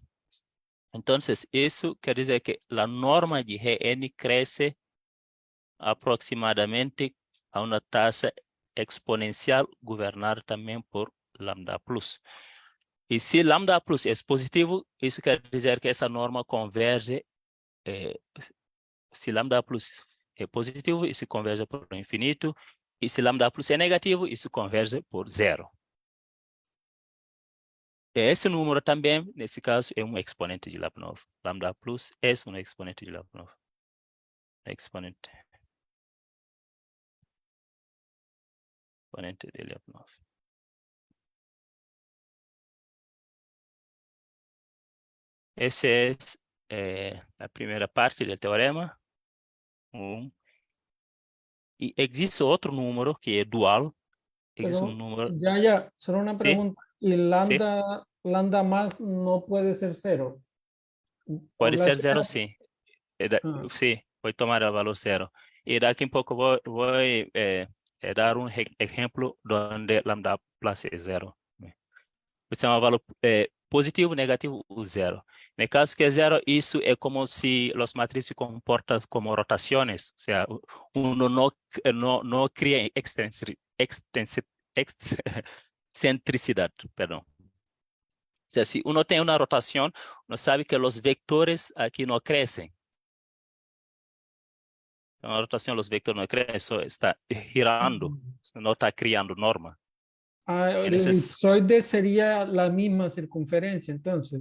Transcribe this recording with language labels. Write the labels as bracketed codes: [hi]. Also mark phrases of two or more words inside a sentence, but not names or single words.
[es] Entonces, eso quiere decir que la norma de Gn crece aproximadamente a una tasa exponencial gobernada también por lambda plus. Y si lambda plus es positivo, eso quiere decir que esa norma converge. Si lambda plus es positivo, [pt] isso converge por infinito. [es] Y si lambda plus es negativo, [pt] isso converge por zero. Esse número também, nesse caso, é um exponente de Lyapunov. Lambda plus é um exponente de Lyapunov. Exponente de Lyapunov. Essa é a primeira parte do teorema. E existe outro número que é dual. Existe um [es] Pero [pt] número. [es] ya, solo una ¿Sí? pregunta. ¿Y ¿Sí? lambda más no puede ser cero? ¿O [pt] Pode [es] la [pt] ser zero, sim. Ah, Sim, pode tomar o valor zero. E daqui a pouco vou dar um exemplo onde lambda plus é zero. Você tem um valor positivo, negativo ou zero. No caso que é zero, isso é como se as matrizes se comportam como rotações. Ou seja, uno não cria excentricidade, perdão. [es] O sea, si uno tiene una rotación, uno sabe que los vectores aquí no crecen. En una rotación los vectores no crecen, eso está girando, no está creando norma. el En ese, elipsoide sería la misma circunferencia, entonces.